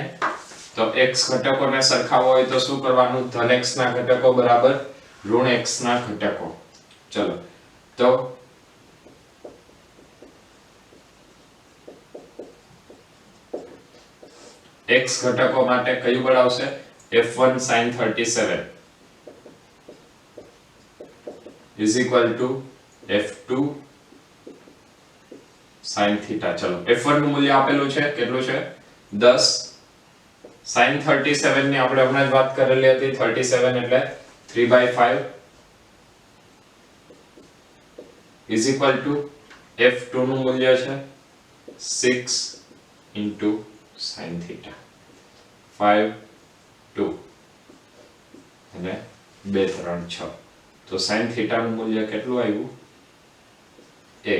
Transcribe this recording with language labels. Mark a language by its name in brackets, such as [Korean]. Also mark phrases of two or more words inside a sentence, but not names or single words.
[Gujarati] તો x ઘટકોને સરખાવવા હોય તો શું કરવાનું? ધન x ના ઘટકો બરાબર ઋણ x ના ઘટકો. ચલો, તો x ઘટકો માટે કયું બળ આવશે? [English] f1 sin 37 is equal to f2 sin theta. [Gujarati] ચલો, f1 નું મૂલ્ય આપેલું છે, કેટલું છે? 10. sin 37 ની આપણે હમણાં જ વાત કરેલી હતી. 37 એટલે 3/5 [English] is equal to [Gujarati] f2 નું મૂલ્ય છે 6 [English] into sin theta. [Gujarati] 5 2 અને 2 3 6. તો [English] sin theta [Gujarati] નું મૂલ્ય કેટલું આવ્યું? 1.